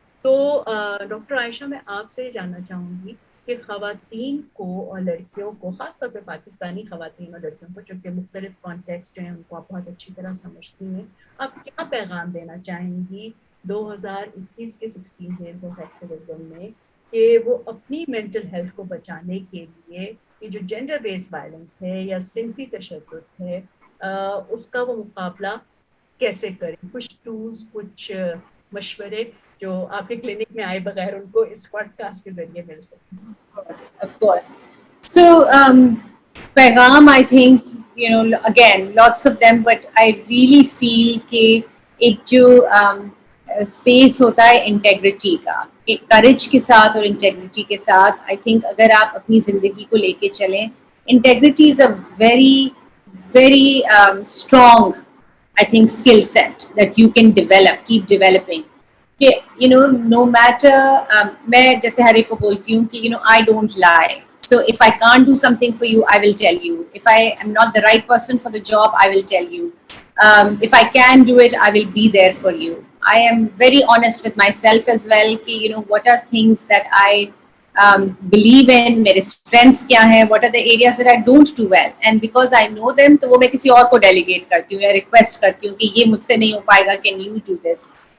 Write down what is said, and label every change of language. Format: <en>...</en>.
<ur>تو ڈاکٹر عائشہ, میں آپ سے جاننا چاہوں گی کہ خواتین کو اور لڑکیوں کو, خاص طور پہ پاکستانی خواتین اور لڑکیوں کو, جو کہ مختلف کانٹیکسٹ ہیں ان کو آپ بہت اچھی طرح سمجھتی ہیں, آپ کیا پیغام دینا چاہیں گی 2021 کے 16 ڈیز آف ایکٹیویزم میں کہ وہ اپنی مینٹل ہیلتھ کو بچانے کے لیے یہ جو جینڈر بیس وائلنس ہے یا صنفی تشدد ہے اس کا وہ مقابلہ کیسے کریں؟ کچھ ٹولز, کچھ مشورے جو آپ کے کلینک میں آئے بغیر ان کو اس پوڈ کاسٹ کے ذریعے مل سکیں.</ur> <en>Of course.</en> <ur>So, پیغام, I think, again, lots of them, but I really feel کہ ایک جو اسپیس ہوتا ہے انٹیگریٹی کا, ایک کریج کے ساتھ اور انٹیگریٹی کے ساتھ, I think اگر آپ اپنی زندگی کو لے کے چلیں, integrity</ur> <en>is a very, very strong, I think, skill set that you can develop, keep developing.</en> <ur>کہ no matter, میں جیسے ہر ایک کو بولتی ہوں کہ</ur> <en>I don't lie. So if I can't do something for you, I will tell you. If I am not the right person for the job, I will tell you. If I can do it, I will be there for you. I am very honest with myself as well کہ what are things that I believe in,</en> <ur>میرے strengths کیا ہیں,</ur> <en>what are the areas that I don't do well, and because I know them</en> <ur>تو وہ میں کسی اور کو delegate کرتی ہوں یا request کرتی ہوں کہ یہ مجھ سے نہیں ہو پائے گا,</ur> <en>can you do this?</en>